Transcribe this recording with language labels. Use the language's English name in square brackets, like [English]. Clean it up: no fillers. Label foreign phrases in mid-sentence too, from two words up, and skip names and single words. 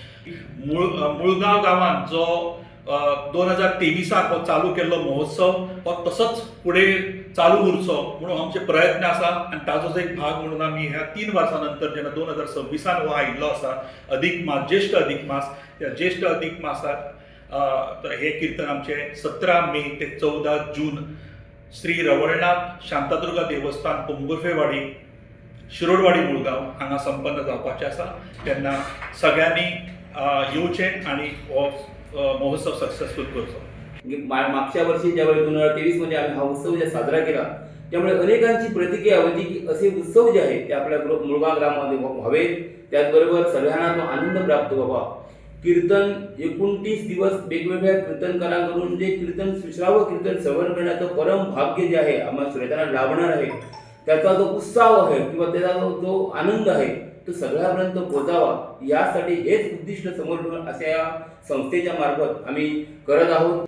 [Konkani] मुळगांव गांवांत जो 2023 हो चालू केल्लो महोत्सव हो तसोच फुडें चालू उरचो म्हणून आमचे प्रयत्न आसा आणि ताजोच एक भाग म्हणून आमी ह्या 3 वर्सां नंतर जेन्ना 2026 हो आयिल्लो आसा अधिक मास, ज्येष्ठ अधिक मास, त्या ज्येष्ठ अधिक मासात हे कीर्तन आमचे 17 मे ते 14 जून श्री रवळनाथ शांतादुर्गा देवस्थान पोंबुर्फेवाडी शिरोडवाडी मुळगांव हांगा संपन्न जावपाचें आसा। तेन्ना सगळ्यांनी येवचें आणि हो महोत्सव सक्सेसफुल करचो। [Marathi] मागच्या वर्षी ज्यावेळी 2023 मध्ये आम्ही हा उत्सव साजरा केला त्यामुळे अनेकांची प्रतिक्रिया होती की असे उत्सव जे आहेत ते आपल्या मुळगांव ग्रामामध्ये व्हावेत, त्याचबरोबर सगळ्यांना तो आनंद प्राप्त व्हावा। कीर्तन 29 दिवस वेगवेगळ्या कीर्तनकारांकडून जे कीर्तन श्राव्य कीर्तन श्रवण करण्याचं परम भाग्य जे आहे आम्हाला श्रोत्यांना लाभणार आहे, त्याचा जो उत्साह आहे किंवा त्याचा जो आनंद आहे तो सगळ्यापर्यंत पोहोचावा यासाठी हेच उद्दिष्ट समोर ठेवून अशा या संस्थेच्या मार्फत आम्ही करत आहोत।